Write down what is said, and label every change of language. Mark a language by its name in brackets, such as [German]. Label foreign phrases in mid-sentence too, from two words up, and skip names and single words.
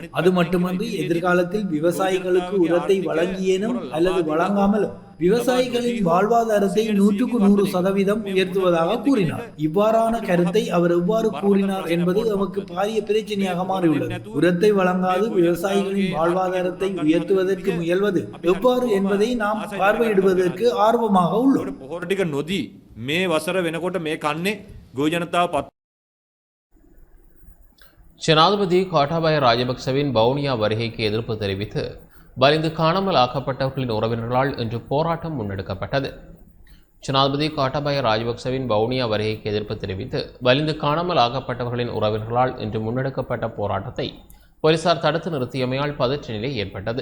[Tamil] அது மட்டுமன்றி எதிர்காலத்தில் விவசாயிகளுக்கு உரத்தை வழங்கியேனும் அல்லது வழங்காமலும் விவசாயிகளின் வாழ்வாதாரத்தை 100% உயர்த்துவதாக கூறினார். இவ்வாறான கருத்தை அவர் எவ்வாறு கூறினார் என்பது நமக்கு பாரிய பிரச்சனையாக மாறியுள்ளது. உரத்தை வழங்காது விவசாயிகளின் வாழ்வாதாரத்தை உயர்த்துவதற்கு முயல்வது எவ்வாறு என்பதை நாம் பார்வையிடுவதற்கு ஆர்வமாக உள்ளோம். [Sinhala] පොහොර ටික නොදී මේ වසර වෙනකොට මේ කන්නේ ගොවි ජනතාව පත් [Tamil] ஜனாதிபதி கோட்டாபய ராஜபக்சவின் வவுனியா வருகைக்கு எதிர்ப்பு தெரிவித்து வலிந்து காணாமல் ஆக்கப்பட்டவர்களின் உறவினர்களால் இன்று போராட்டம் முன்னெடுக்கப்பட்டது. ஜனாதிபதி கோட்டாபய ராஜபக்சவின் வவுனியா வருகைக்கு எதிர்ப்பு தெரிவித்து வலிந்து காணாமல் ஆக்கப்பட்டவர்களின் உறவினர்களால் இன்று முன்னெடுக்கப்பட்ட போராட்டத்தை போலீசார் தடுத்து நிறுத்தியமையால் பதற்ற நிலை ஏற்பட்டது.